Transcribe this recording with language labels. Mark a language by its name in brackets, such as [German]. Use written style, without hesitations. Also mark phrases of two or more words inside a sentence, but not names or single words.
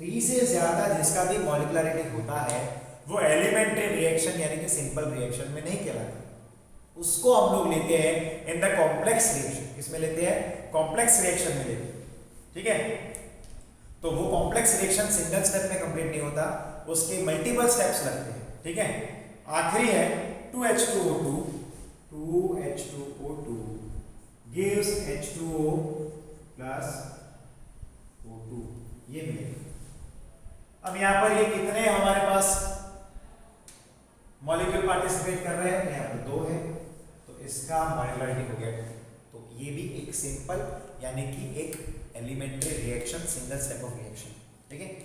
[Hindi] 3 से ज्यादा जिसका भी मॉलिक्युलरिटी होता है वो [English] elementary reaction [Hindi] यानी कि [English] simple reaction [Hindi] में नहीं कहलाता, उसको हम लोग लेते हैं [English] in the complex reaction. [Hindi] किसमें लेते हैं? [English] complex reaction [Hindi] में लेते हैं, ठीक है। तो वो [English] complex reaction single step [Hindi] में कंप्लीट नहीं होता, उसके [English] multiple steps [Hindi] लगते हैं, ठीक है। आखिरी है [English] 2H2O2, 2H2O2 gives H2O plus O2, [Hindi] ये मिलेगा। अब यहाँ पर ये कितने हमारे पास [English] molecule participate [Hindi] कर रहे हैं? यहाँ पर 2 है, तो इसका मॉलिक्युलरिटी हो गया। तो ये भी एक सिंपल यानी कि एक [English] elementary reaction, single step of reaction, [Hindi] ठीक है।